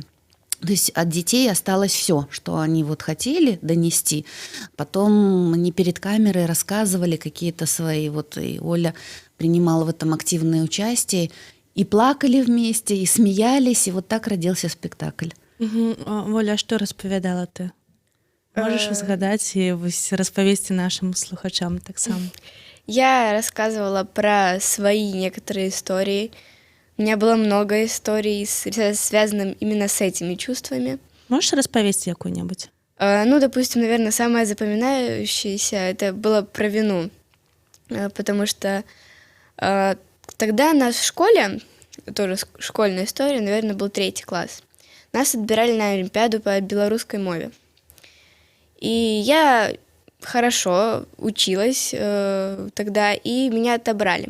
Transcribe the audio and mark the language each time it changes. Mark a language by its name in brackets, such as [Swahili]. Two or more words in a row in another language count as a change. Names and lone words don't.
[Russian] То есть от детей осталось все, что они вот хотели донести. Потом они перед камерой рассказывали какие-то свои, вот и Оля принимала в этом активное участие, и плакали вместе, и смеялись, и вот так родился спектакль. Оля, [Belarusian] што распавядала ты? Можаш узгадаць і вось распавесці нашим слухачам таксама? [Russian] Я рассказывала про свои некоторые истории. У меня было много историй, связанных именно с этими чувствами. [Belarusian] Можешь распавесці якую-небудзь? [Russian] Ну, допустим, наверное, самое запоминающееся это было про вину, потому что тогда нас в школе, тоже школьная история, наверное, был 3 класс, нас отбирали на Олимпиаду по белорусской мове. И я хорошо училась тогда, и меня отобрали.